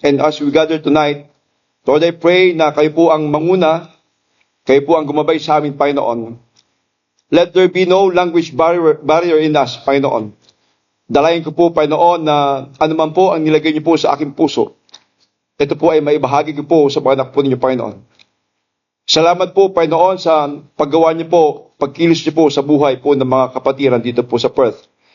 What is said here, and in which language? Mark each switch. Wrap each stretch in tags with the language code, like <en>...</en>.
<en>And as we gather tonight, Lord, I pray</en> <tl>na kayo po ang manguna, kayo po ang gumabay sa amin, Panginoon.</tl> <en>Let there be no language barrier in us, Panginoon.</en> <tl>Dalayan ko po, Panginoon, na anuman po ang nilagay niyo po sa aking puso. Ito po ay maibahagi ko po sa mga anak po ninyo, Panginoon. Salamat po, Panginoon, sa paggawa niyo po, pagkilos niyo po sa buhay po ng mga kapatiran dito po sa Perth.</tl>